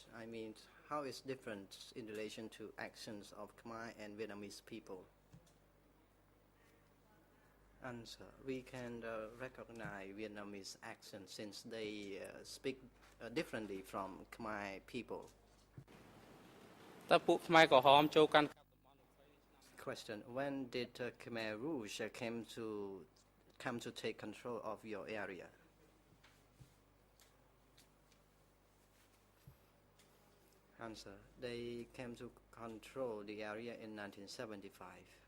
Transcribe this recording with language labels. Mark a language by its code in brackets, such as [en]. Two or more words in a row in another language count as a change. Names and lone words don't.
[en] I mean, how is different in relation to accents of Khmer and Vietnamese people? Answer: we can recognize Vietnamese accent since they speak differently from Khmer people. [km] តើពួកខ្មែរក្រហមចូលកាន់ [en] Question: when did Khmer Rouge come to take control of your area? Answer: they came to control the area in 1975.